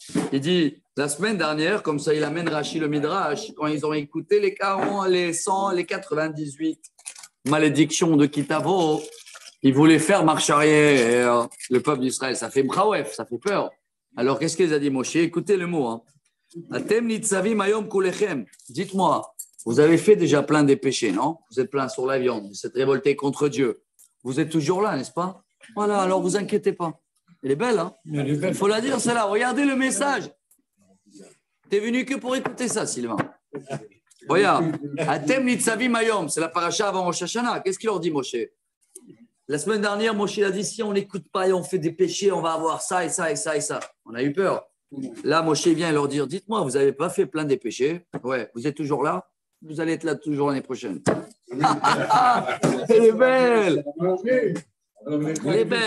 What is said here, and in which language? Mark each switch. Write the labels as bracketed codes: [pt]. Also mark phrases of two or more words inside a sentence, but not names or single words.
[fr] Il dit, la semaine dernière, comme ça, il amène Rashi le Midrash, quand ils ont écouté les 40, les 100, les 98 malédictions de Kitavo, ils voulaient faire marche arrière. Le peuple d'Israël, ça fait brawef, ça fait peur. Alors, qu'est-ce qu'il a dit, Moshe? Écoutez le mot. Hein. [he] אתם נצבים היום כלכם. [fr] Dites-moi, vous avez fait déjà plein des péchés, non? Vous êtes plein sur la viande, vous êtes révolté contre Dieu. Vous êtes toujours là, n'est-ce pas? Voilà, alors vous inquiétez pas. Elle est belle, hein? Il faut la dire, celle-là. Regardez le message. T'es venu que pour écouter ça, Sylvain. Regarde. [he] אתם נצבים היום, [fr] c'est la paracha avant Rosh Hashanah. Qu'est-ce qu'il leur dit, Moshe? La semaine dernière, Moshe a dit, si on n'écoute pas et on fait des péchés, on va avoir ça et ça et ça et ça. On a eu peur. Là, Moshe vient leur dire, dites-moi, vous n'avez pas fait plein des péchés? Ouais, vous êtes toujours là? Vous allez être là toujours l'année prochaine. Elle est belle. Elle est belle.